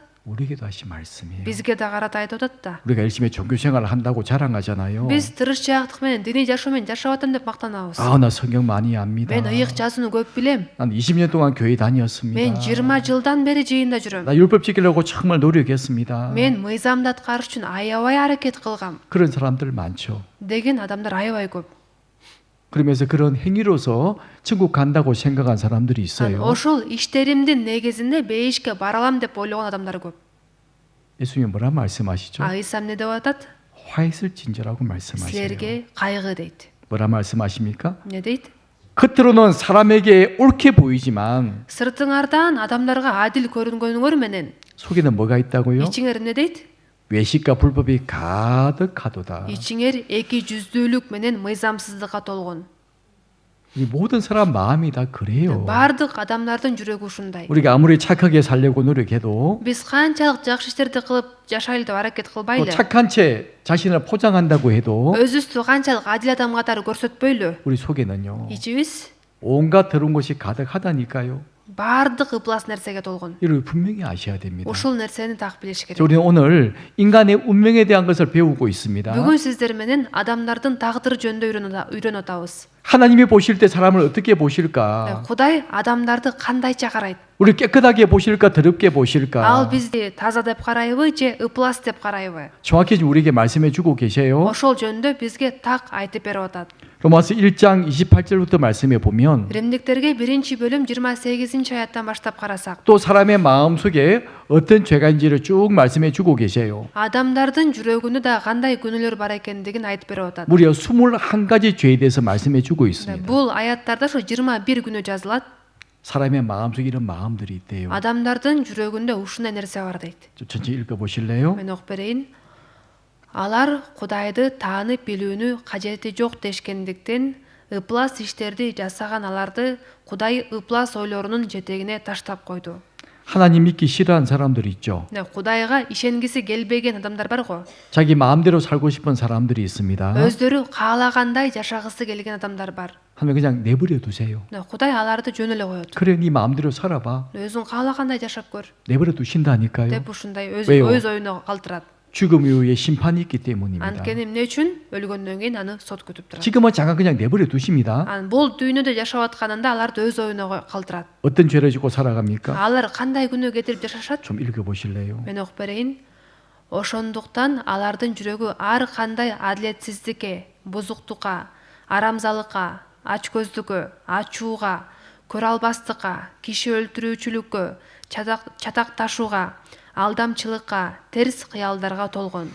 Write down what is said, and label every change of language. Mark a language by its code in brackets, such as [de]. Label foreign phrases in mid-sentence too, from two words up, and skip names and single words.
[ko] 우리에게도 하신 말씀이에요. [ky] Бизге да карата айтып атат да. [ko] 우리가 열심히 종교 생활을 한다고 자랑하잖아요. [ky] Биз тырышчаактык менен диний жашоо менен жашап атам деп мактанабыз. [ko] 아, 나 성경 많이 압니다. [ky] Мен ыйык жазууну көп билем. [ko] 난 20년 동안 교회 다녔습니다. [ky] Мен 20 жылдан бери жыйында жүрөм. [ko] 나 율법 지키려고 정말 노력했습니다. [ky] Мен мыйзамды аткарыш үчүн аябай аракет кылгам [ko] 그런 사람들 많죠. [ky] деген адамдар аябай көп. [ko] 그러면서 그런 행위로서 천국 간다고 생각한 사람들이 있어요. [ky] Ошол иштеримдин негизинде бейишке бара алам деп ойлогон адамдар көп. [ko] 예수님이 뭐라 말씀하시죠? [ky] Ыйса эмне деп атат? [ko] 화 있을 진저라고 말씀하세요. [ky] Силерге кайгы дейт. [ko] 뭐라 말씀하십니까? [ky] Эмне дейт? [ko] 겉으로는 사람에게 옳게 보이지만 [ky] Сыртыңардан адамдарга адил көрүнгөнүңөр менен [ko] 속에는 뭐가 있다고요? [ky] ичиңер эмне дейт? [ko] 외식과 불법이 가득하도다. [ky] ичиңер эки жүздүүлүк менен мыйзамсыздыкка толгон. [ko] 이 모든 사람 마음이 다 그래요. [ky] Бардык адамдардын жүрөгү ушундай. [ko] 우리가 아무리 착하게 살려고 노력해도 [ky] Биз канчалык жакшы иштерди кылып жашайлы деп аракет [ko] 또 [ky] кылбайлы. [ko] 착한 채 자신을 포장한다고 해도 [ky] Өзүбүздү канчалык адил адам катары көрсөтпөйлү. [ko] 우리 속에는요 [ky] ичибиз [ko] 온갖 더러운 것이 가득하다니까요. [ky] баардык ыплас нерсеге толгон. [ko] 이를 분명히 아셔야 됩니다. [ky] Ушул нерсени так билиш [ko] 자, [ky] керек. [ko] 우리는 오늘 인간의 운명에 대한 것을 배우고 있습니다. [ky] Бүгүн сиздер менен адамдардын тагдыры жөнүндө үйрөнүп атабыз. [ko] 하나님이 보실 때 사람을 어떻게 보실까? [ky] Кудай адамдарды кандайча карайт? [ko] 우리 깨끗하게 보실까? 더럽게 [ky] Ал [ko] 보실까? [ky] бизди таза деп карайбы же ыплас деп карайбы? [ko] 정확히 지금 우리에게 말씀해 주고 계세요. [ky] Ошол жөнүндө бизге так айтып берип атат. [ko] 로마서 1장 28절부터 말씀해 보면 [ky] Римдиктерге 1-бөлүм 28-аяттан баштап карасак, [ko] 또 사람의 마음속에 어떤 죄가 있는지를 쭉 말씀해 주고 계세요. [ky] адамдардын жүрөгүндө да кандай күнөөлөр бар экендигин айтып берип атат. [ko] 무려 21가지 죄에 대해서 말씀해 주고 있습니다. [ky] Бул аяттарда ошо 21 күнөө жазылат. [ko] 사람의 마음속에 이런 마음들이 있대요. [ky] Адамдардын жүрөгүндө ушундай нерсе бар дейт. [ko] 좀 천천히 읽어 보실래요? [ky] Мен окуп берейин. Алар Кудайды таанып билүүнү кажети жок дешкендиктен ыплас иштерди жасаган аларды Кудай ыплас ойлорунун жетегине таштап койду. [ko] 하나님 믿기 싫어하는 사람들 있죠. [ky] Кудайга ишенгиси келбеген адамдар бар го. [ko] 자기 마음대로 살고 싶은 사람들이 있습니다. [ky] Өздөрү каалагандай жашагысы келген адамдар бар. [ko] 하나님 그냥 내버려 두세요. [ky] Кудай аларды жөн эле коет. [ko] 그래 네 마음대로 살아봐. [ky] Өзүң каалагандай жашап көр [ko] 내버려 두신다니까요. [ky] деп ушундай [ko] 왜요? [ky] өз оюна калтырат. [ko] 죽음 이후에 심판이 있기 때문입니다. [ky] Анткени эмне үчүн өлгөндөн кийин аны сот күтүп турат. [ko] 지금은 잠깐 그냥 내버려 두십니다. [ky] Бул дүйнөдө жашап атканында аларды өз оюна калтырат. [ko] 어떤 죄를 짓고 살아갑니까? [ky] Алар кандай күнөө кетирип жашашат? [ko] 좀 읽어 보실래요? [ky] Мен окуп берейин. Ошондуктан алардын жүрөгү ар кандай адилетсиздикке, бузуктукка, арамзалыкка, ачкөздүккө, ачууга, көрө албастыкка, киши өлтүрүүчүлүккө, чатакташууга, алдамчылыкка, терс кыялдарга толгон.